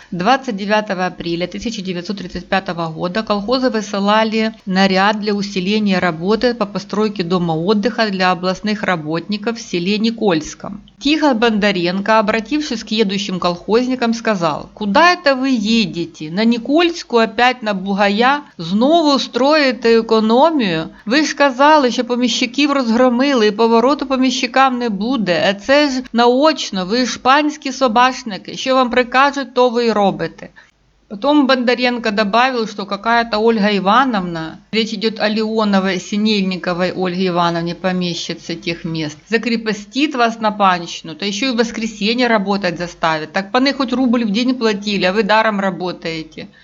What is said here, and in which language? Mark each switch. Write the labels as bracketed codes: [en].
[ru] 29 апреля 1935 года колхозы высылали наряд для усиления работы по постройке дома отдыха для областных работников в селе Никольском. Тихон Бондаренко, обратившись к едущим колхозникам, сказал: «Куда это вы едете? На Никольську, опять на Бугая? [uk] Знову строїте економію? Ви ж казали, що поміщиків розгромили і повороту поміщикам не буде. А це ж наочно, ви ж панські собачники. Що вам прикажуть, то ви й робите». [ru] Потом Бондаренко добавил, что какая-то Ольга Ивановна, речь идет о Леоновой, Синельниковой Ольге Ивановне, помещице тех мест, закрепостит вас на панщину, то еще и в воскресенье работать заставит. Так паны хоть рубль в день платили, а вы даром работаете.